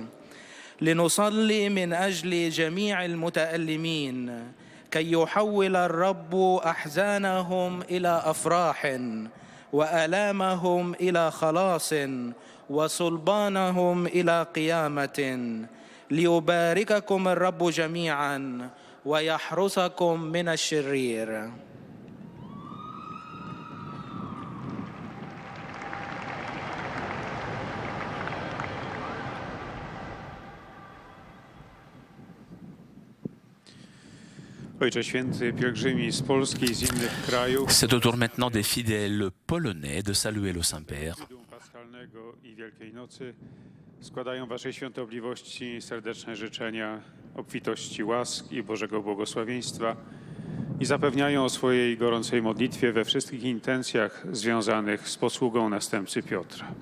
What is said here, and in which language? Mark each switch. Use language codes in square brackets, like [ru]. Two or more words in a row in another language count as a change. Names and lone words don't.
[ar] لنصلي من أجل جميع المتألمين كي يحول الرب أحزانهم إلى أفراح وآلامهم إلى خلاص وصلبانهم إلى قيامة. ليبارككم الرب جميعا ويحرسكم من الشرير. [pl] Ojcze Święty, pielgrzymi z Polski i z innych krajów, [fr] C'est au tour maintenant des fidèles polonais de saluer le Saint-Père. [pl] Triduum Paschalnego i Wielkiej Nocy składają Waszej Świątobliwości serdeczne życzenia obfitości łask i Bożego błogosławieństwa i zapewniają o swojej gorącej modlitwie we wszystkich intencjach związanych z posługą następcy Piotra.